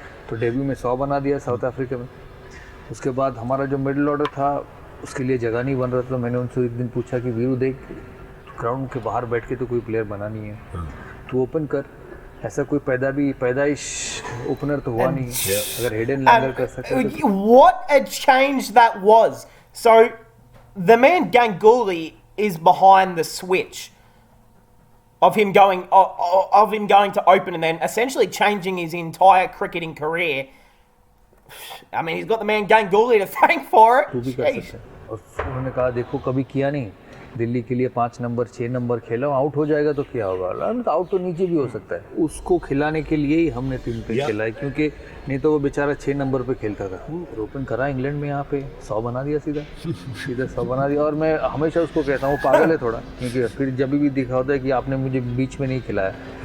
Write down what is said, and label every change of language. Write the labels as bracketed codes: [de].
[hi] तो डेब्यू में 100 बना दिया साउथ अफ्रीका में। उसके बाद हमारा जो मिडिल ऑर्डर था उसके लिए जगह नहीं बन रहा था। तो मैंने उनसे एक दिन पूछा कि वीरू देख, ग्राउंड के बाहर बैठ के तो कोई प्लेयर बना नहीं है, तू ओपन कर। ऐसा कोई पैदाइश ओपनर तो हुआ नहीं है। अगर हेडन लैंगर कर सकता तो [en] What a change that was. So, the man Ganguly is behind the switch of him going to open and then essentially changing his entire cricketing career. I mean, he's got the man Ganguly to thank for it. [hi] तू भी कर सकता है। और उन्होंने कहा देखो कभी किया नहीं, दिल्ली के लिए 5 नंबर 6 नंबर खेला, आउट हो जाएगा तो क्या होगा, तो आउट तो नीचे भी हो सकता है। उसको खिलाने के लिए ही हमने 3 पे खेला है, क्योंकि नहीं तो वो बेचारा 6 नंबर पे खेलता था। ओपन करा इंग्लैंड में, यहाँ पे 100 बना दिया सीधा 100 बना दिया। और मैं हमेशा उसको कहता हूँ पागल है थोड़ा, क्योंकि फिर जब भी दिखा होता है कि आपने मुझे बीच में नहीं खिलाया।